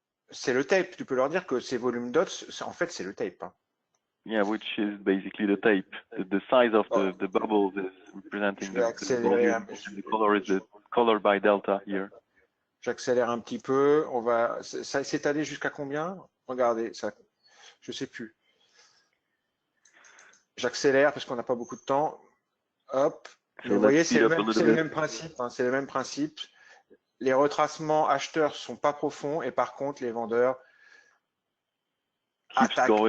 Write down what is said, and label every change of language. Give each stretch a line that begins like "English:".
French: c'est le tape. Tu peux leur dire que ces volumes dots, en fait, c'est le tape. Hein.
English: Yeah, which is basically the tape. The size of the bubbles is representing the volume. The color is the color by delta here.
French: J'accélère un petit peu. Ça s'est allé jusqu'à combien? Regardez, ça, je sais plus. J'accélère parce qu'on n'a pas beaucoup de temps. Hop. Vous voyez, c'est le même principe. Hein, c'est le même principe. Les retracements acheteurs sont pas profonds et par contre, les vendeurs attaque.